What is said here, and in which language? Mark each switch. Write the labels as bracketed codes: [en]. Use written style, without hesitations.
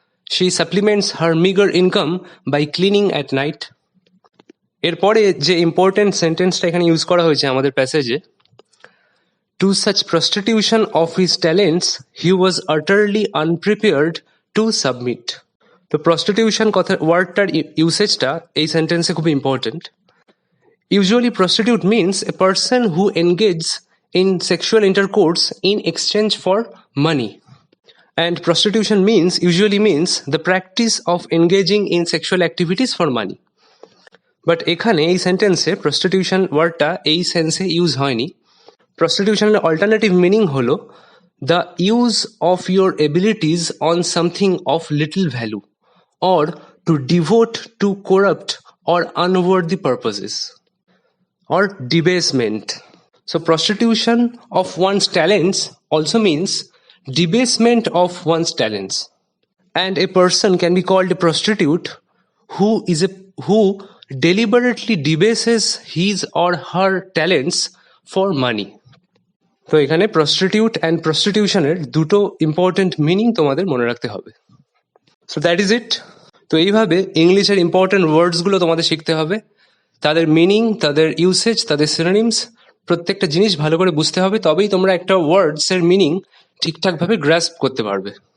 [en] She supplements her meager income by cleaning at night. [bn] এরপরে যে important সেন্টেন্সটা এখানে ইউজ করা হয়েছে আমাদের প্যাসেজে, [en] to such prostitution of his talents he was utterly unprepared to submit. [bn] তো প্রস্টিটিউশন কথা ওয়ার্ডটার ইউসেজটা এই সেন্টেন্সে খুব important. [en] Usually prostitute means a person who engages in sexual intercourse in exchange for money. And prostitution usually means the practice of engaging in sexual activities for money. [bn] But এখানে এই সেন্টেন্সে prostitution ওয়ার্ডটা এই সেন্সে ইউজ হয়নি। [en] প্রস্টিটিউশনের alternative meaning হলো the use of your abilities on something of little value or to devote to corrupt or unworthy purposes or debasement. So prostitution of one's talents also means debasement of one's talents. And a person can be called a prostitute who deliberately debases his or her talents for money. [bn] তো এখানে prostitute and prostitutionের দুটো important meaning তোমাদের মনে রাখতে হবে। [en] So that is it. [bn] তো এইভাবে ইংলিশের ইম্পর্টেন্ট ওয়ার্ডসগুলো তোমাদের শিখতে হবে, তাদের মিনিং, তাদের ইউসেজ, তাদের সিনোনিমস, প্রত্যেকটা জিনিস ভালো করে বুঝতে হবে, তবেই তোমরা একটা ওয়ার্ডসের মিনিং ঠিকঠাকভাবে গ্রাস্প করতে পারবে।